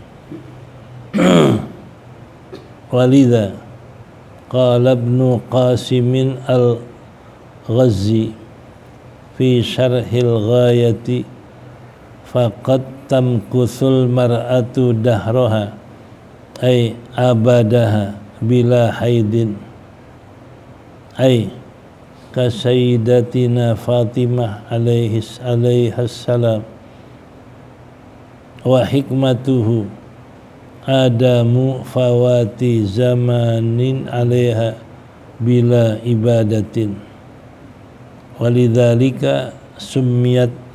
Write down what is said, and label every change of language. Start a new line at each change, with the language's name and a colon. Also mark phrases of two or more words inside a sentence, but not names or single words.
Arabic: ولذا قال ابن قاسم الغزي في شرح الغاية فقد تمكث المرأة دهرها أي أبدها بلا حيض أي كسيدتنا فاطمة عليها السلام وحكمته عدم فوات زمان عليها بلا عبادة ولذلك سميت